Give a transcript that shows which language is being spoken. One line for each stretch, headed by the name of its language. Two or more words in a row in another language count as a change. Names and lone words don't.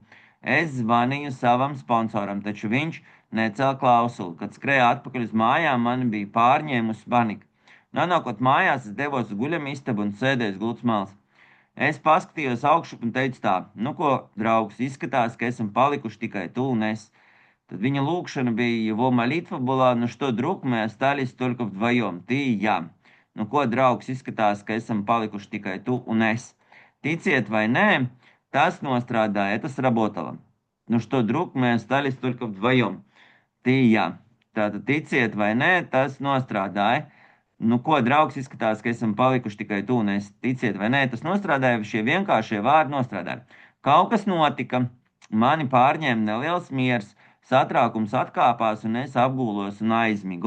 Latvian: Es zvanīju savam sponsoram, taču viņš necēla klausuli. Kad skrēju atpakaļ uz mājām, man bija pārņēmusi panika. Nonākot mājās, es devos uz guļamistabu un sēdēju gultas malas. Es paskatījos augšup un teicu tā, nu ko, draugs, izskatās, ka esam palikuši tikai tu un es. Tad viņa lūkšana bija,
Russian: его молитва была, ну что, друг, мы остались только вдвоем, ты и я.
Latvian: Nu ko, draugs, izskatās, ka esam palikuši tikai tu un es. Ticiet vai nē, tas nostrādāja,
Russian: это сработало. Nu что, друг, мы остались только вдвоем, ты и я.
Latvian: Tātad ticiet vai nē, tas nostrādāja. Nu, ko, draugs, izskatās, ka esam palikuši tikai tu un es. Ticiet vai nē, tas nostrādāja, šie vienkāršie vārdi nostrādāja. Kaut kas notika, mani pārņēma neliels miers, satraukums atkāpās un es apgūlos un aizmigu.